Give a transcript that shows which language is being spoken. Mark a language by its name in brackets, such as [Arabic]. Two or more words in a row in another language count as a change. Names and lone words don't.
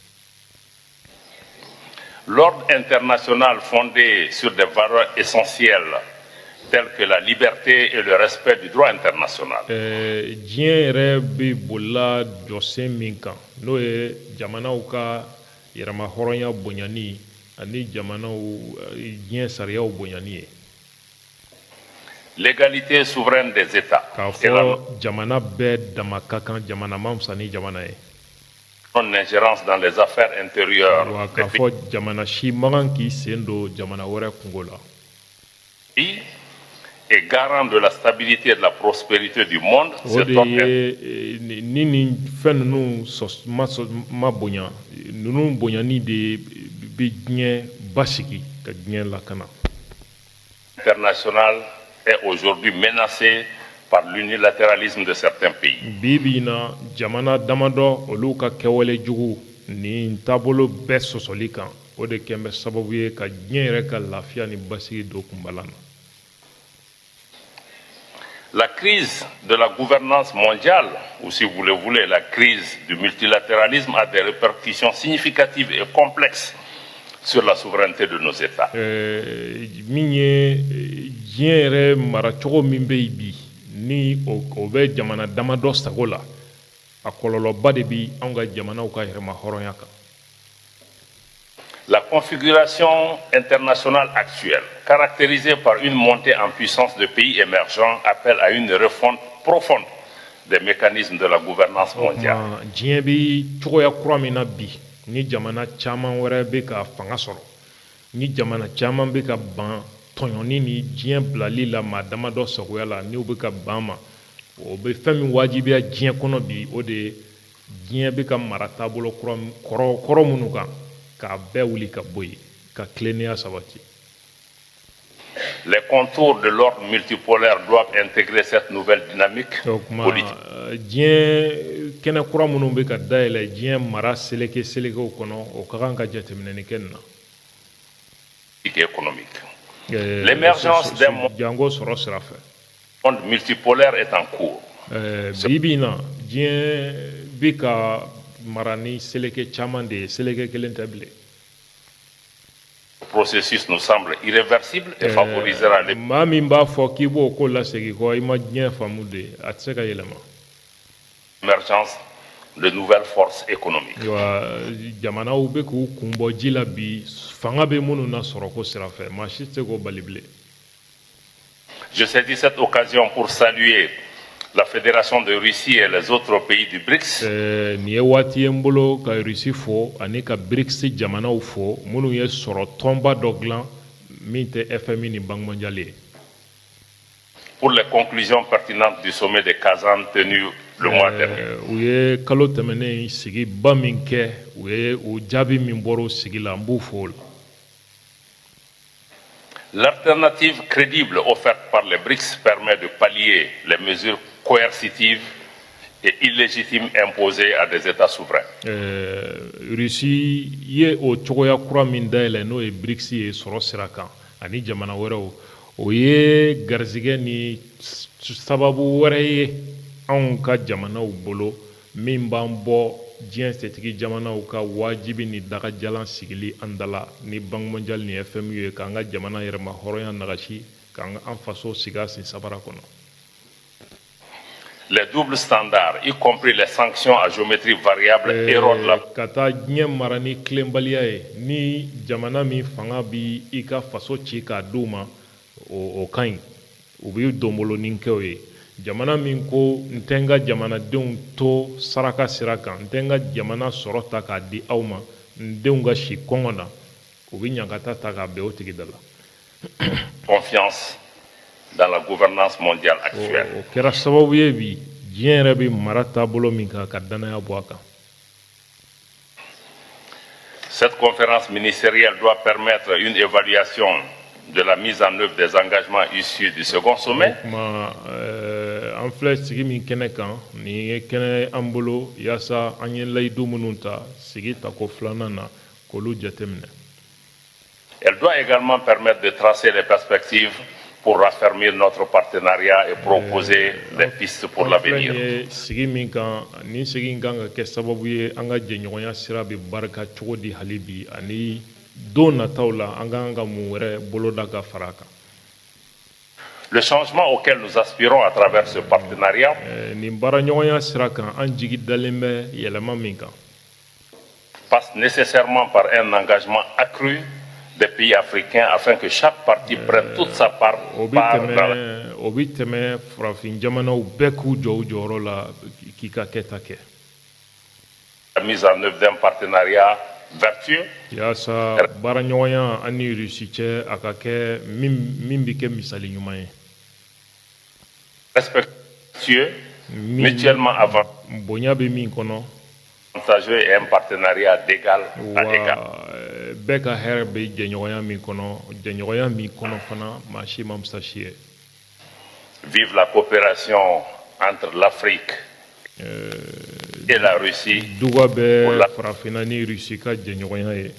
[French] L'ordre international fondé sur des valeurs essentielles telles que la liberté et le respect du droit international [Bambara] diɲɛ yɛrɛ bɛ bolila jɔsen min kan n'o ye jamanaw ka yɛrɛma hɔrɔnya bonyani ani jamanaw diɲɛ sariyaw bonyani ye [French] l'égalité souveraine des États [Bambara] k'a [French] et la [Bambara] fɔ jamana bɛɛ dama ka kan jamana ma fisa ni jamana ye [French] non-ingérence dans les affaires intérieures [Bambara] wa [French] des [Bambara] k'a fɔ jamana si man kan k'i sen don jamana wɛrɛ kungo la [French] pays et garant de la stabilité et de la prospérité du monde. [Bambara] o de ye ni nin fɛn ninnu ma bonya ninnu bonyani de bɛ diɲɛ basigi ka diɲɛ lakana [French] International est aujourd'hui menacé par l'unilatéralisme de certains pays. [Bambara] bi na jamana damadɔ olu ka kɛwale jugu ni taabolo bɛɛ sɔsɔli kan o de kɛn bɛ sababu ye ka diɲɛ yɛrɛ ka lafiya ni basigi don kunbalan na [French] La crise de la gouvernance mondiale, ou si vous le voulez, la crise du multilatéralisme a des répercussions significatives et complexes sur la souveraineté de nos États. [Bambara] min ye diɲɛ yɛrɛ maracogo min bɛ yen bi ni o bɛ jamana damadɔ sago la a kɔlɔlɔba de bi anw ka jamanaw ka yɛrɛma hɔrɔnya kan [French] La configuration internationale actuelle, caractérisée par une montée en puissance de pays émergents, appelle à une refonte profonde des mécanismes de la gouvernance mondiale. [Bambara] diɲɛ bi cogoya kura min na bi ni jamana caman wɛrɛ bɛ ka fanga sɔrɔ ni jamana caman bɛ ka ban tɔɲɔni ni diɲɛ bilali la maa dama dɔ sagoya la n'u bɛ ka ban ma o bɛ fɛn min wajibiya diɲɛ kɔnɔ bi o de ye diɲɛ bɛ ka mara taabolo kɔrɔ minnu kan k'a bɛɛ wuli ka bɔ yen ka tilennenya sabati. [French] Les contours de l'ordre multipolaire doivent intégrer cette nouvelle dynamique politique. [Bambara] Diɲɛ kɛnɛ kura minnu bɛ ka dayɛlɛ diɲɛ mara selekew kɔnɔ o ka kan ka jateminɛni kɛ nin na. [French] Économique. L'émergence d'un monde multipolaire est en cours. [Bambara] Bibi na diɲɛ bɛ ka mara ni seleke caman de ye seleke kelen tɛ bilen. [French] Le processus nous semble irréversible et favorisera les. [Bambara] Maa min b'a fɔ k'i b'o ko lasegin kɔ i ma diɲɛ faamu de a tɛ se ka yɛlɛma. [French] L'émergence de nouvelles forces économiques. [Bambara] Jamanaw bɛ k'u kun bɔ ji la bi fanga bɛ minnu na sɔrɔ ko sira fɛ maa si tɛ se k'o bali bilen. [French] Je saisis cette occasion pour saluer la Fédération de Russie et les autres pays du BRICS. [Bambara] Nin ye waati ye n bolo ka Russie fo ani ka BRICS jamanaw fo minnu ye sɔrɔ tɔnba dɔ dilan min tɛ FMI ni Banque mondiale ye. [French] Pour les conclusions pertinentes du sommet de Kazan tenu le mois dernier. [Bambara] U ye kalo tɛmɛnen sigi ba min kɛ u ye o jaabi min bɔra o sigi la n b'u fo o la. [French] L'alternative crédible offerte par les BRICS permet de pallier les mesures coercitives et illégitimes imposées à des États souverains. [Bambara] Russie ye o cogoya kura min dayɛlɛ n'o ye BRICS ye sɔrɔ sira kan ani jamana wɛrɛw o ye garizigɛ ni sababu wɛrɛ ye anw ka jamanaw bolo min b'an bɔ diɲɛ setigi jamanaw ka wajibi ni dagajalan sigili an dala ni Banque mondiale ni FMI ye k'an ka jamana yɛrɛma hɔrɔnya nagasi k'an faso sigi a sen sabara kɔnɔ. [French] Les doubles standards, y compris les sanctions à géométrie variable, érodent la. [Bambara] Ka taa diɲɛ mara ni tilenbaliya ye ni jamana min fanga bi i ka faso ci k'a d'u ma o ka ɲi u bɛ donbolonin kɛ o ye. Jamana min ko n tɛ n ka jamanadenw to saraka sira kan n tɛ n ka jamana sɔrɔ ta k'a di aw ma n denw ka si kɔngɔ na u bɛ ɲangata ta k'a bɛn o tigi da la. [French] Confiance dans la gouvernance mondiale actuelle. [Bambara] O kɛra sababu ye bi diɲɛ yɛrɛ bɛ mara taabolo min kan ka danaya bɔ a kan. [French] Cette conférence ministérielle doit permettre une évaluation de la mise en œuvre des engagements issus du second sommet. [Bambara] An filɛ sigi min kɛnɛ kan nin ye kɛnɛ an bolo yaasa an ye layidu minnu ta sigi tako filanan na k'olu jateminɛ. [French] Elle doit également permettre de tracer les perspectives pour raffermir notre partenariat et proposer des pistes pour l'avenir. [Bambara] Sigi min kan nin sigi in kan ka kɛ sababu ye an ka jɛɲɔgɔnya sira bɛ barika cogo di hali bi ani don nataw la an kan ka mun wɛrɛ boloda ka fara a kan. [French] Le changement auquel nous aspirons à travers ce partenariat [Bambara] nin baaraɲɔgɔnya sira kan an jigi dalen bɛ yɛlɛma min kan [French] passe nécessairement par un engagement accru des pays africains afin que chaque partie prenne toute sa part [Bambara] o bɛ tɛmɛ farafin jamanaw bɛɛ k'u jɔ u jɔyɔrɔ la k'i ka kɛta kɛ. [French] La mise en œuvre d'un partenariat vertueux. [Bambara] Yaasa baaraɲɔgɔnya an ni Russie cɛ a ka kɛ min bɛ kɛ misali ɲuman ye. [French] Respectueux, mutuellement avant. [Bambara] Bonya bɛ min kɔnɔ. [French] Avantageux et un partenariat d'égal à égal. [Bambara] Bɛɛ ka hɛrɛ bɛ jɛɲɔgɔnya min kɔnɔ fana maa si ma fisa si ye. [French] Vive la coopération entre l'Afrique et la Russie. [Bambara] Duga bɛ farafinna ni Russie ka jɛɲɔgɔnya ye.